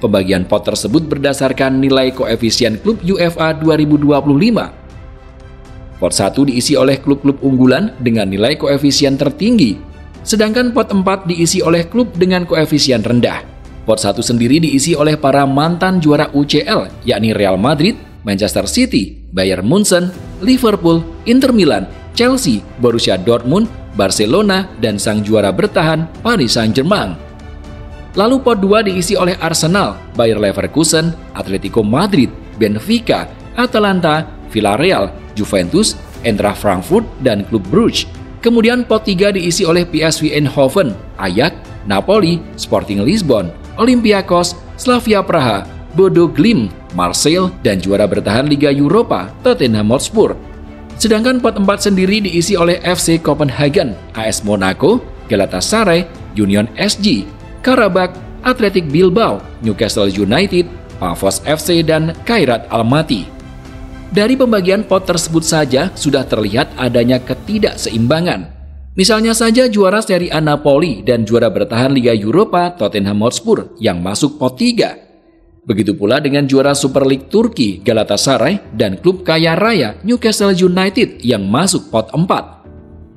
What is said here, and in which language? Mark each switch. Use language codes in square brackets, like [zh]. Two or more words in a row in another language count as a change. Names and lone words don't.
[id] Pembagian pot tersebut berdasarkan nilai koefisien klub UEFA 2025. Pot 1 diisi oleh klub-klub unggulan dengan nilai koefisien tertinggi, sedangkan pot 4 diisi oleh klub dengan koefisien rendah. Pot 1 sendiri diisi oleh para mantan juara UCL, yakni Real Madrid, Manchester City, Bayern Munchen, Liverpool, Inter Milan, Chelsea, Borussia Dortmund, Barcelona, dan sang juara bertahan Paris Saint-Germain. Lalu pot 2 diisi oleh Arsenal, Bayer Leverkusen, Atletico Madrid, Benfica, Atalanta, Villarreal, Juventus, Eintracht Frankfurt, dan klub Bruges. Kemudian pot 3 diisi oleh PSV Eindhoven, Ajax, Napoli, Sporting Lisbon, Olympiakos, Slavia Praha, Bodo Glimt, Marseille, dan juara bertahan Liga Eropa, Tottenham Hotspur. Sedangkan pot 4 sendiri diisi oleh FC Copenhagen, AS Monaco, Galatasaray, Union SG, Karabakh, Athletic Bilbao, Newcastle United, Pafos FC, dan Kairat Almaty. Dari pembagian pot tersebut saja sudah terlihat adanya ketidakseimbangan. Misalnya saja juara Serie A Napoli dan juara bertahan Liga Eropa Tottenham Hotspur yang masuk pot 3. Begitu pula dengan juara Super League Turki Galatasaray dan klub kaya raya Newcastle United yang masuk pot 4.